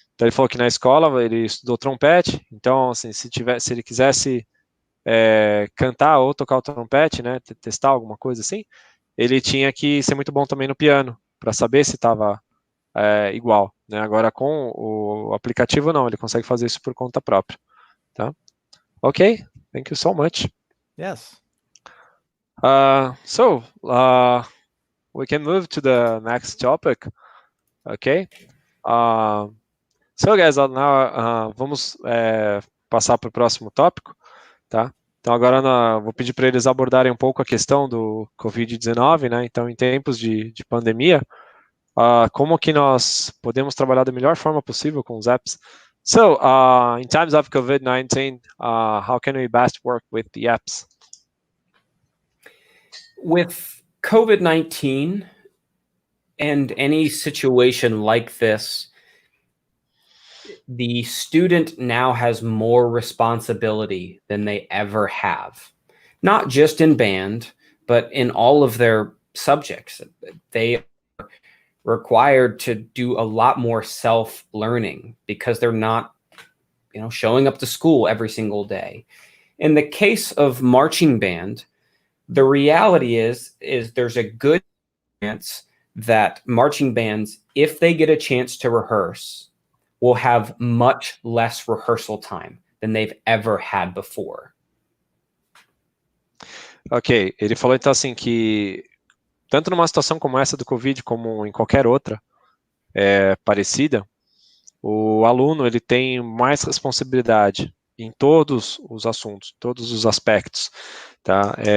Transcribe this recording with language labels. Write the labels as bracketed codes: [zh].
[pt] Então ele falou que na escola ele estudou trompete, então assim, se ele quisesse cantar ou tocar o trompete, né, testar alguma coisa assim, ele tinha que ser muito bom também no piano, para saber se estava igual, né? Agora com o aplicativo não, ele consegue fazer isso por conta própria, tá? [en] Ok, thank you so much. Yes. So we can move to the next topic, ok? So guys, now [pt] vamos passar para o próximo tópico, tá? Então agora vou pedir para eles abordarem um pouco a questão do Covid-19, né? Então em tempos de pandemia, como que nós podemos trabalhar da melhor forma possível com os apps. [en] So, in times of COVID-19, how can we best work with the apps? With COVID-19 and any situation like this, the student now has more responsibility than they ever have. Not just in band, but in all of their subjects. They required to do a lot more self-learning because they're not, showing up to school every single day. In the case of marching band, the reality is there's a good chance that marching bands, if they get a chance to rehearse, will have much less rehearsal time than they've ever had before. [pt] Ok, ele falou então assim que tanto numa situação como essa do Covid, como em qualquer outra parecida, o aluno ele tem mais responsabilidade em todos os assuntos, todos os aspectos, tá?